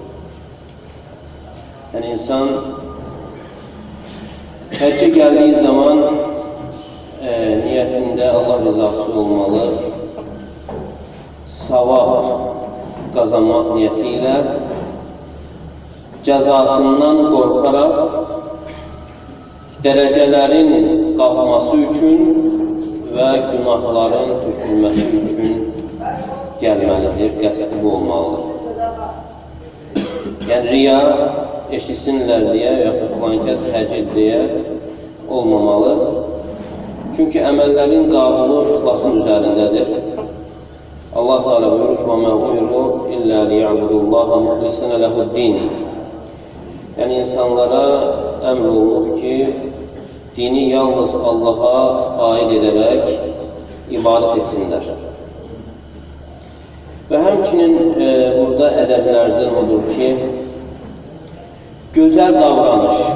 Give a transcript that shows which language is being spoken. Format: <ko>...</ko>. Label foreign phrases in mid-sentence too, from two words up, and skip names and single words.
<az>Yəni insan həccə gəldiyi zaman niyyətində Allah rızası olmalı, savab qazanmaq niyyəti ilə cəzasından qorxaraq dərəcələrin qalxması üçün və günahların tökülməsi üçün gəlməlidir, qəsdi bu olmalıdır. Yəni riya eşitsinlər deyə və yaxud filankəs həcc deyə olmamalı. Çünki əməllərin qabulu ixlasın üzərindədir. Allah Teala buyurur ki:</az> <ar>وَمَا أُمِرُوا إِلَّا لِيَعْبُدُوا اللَّهَ مُخْلِصِينَ لَهُ الدِّينَ.</ar> <az>Yəni insanlara əmr olunur ki, dini yalnız Allaha aid edərək ibadət etsinlər. Və həmçinin burada ədəblərdən odur ki, gözəl davranış.</az>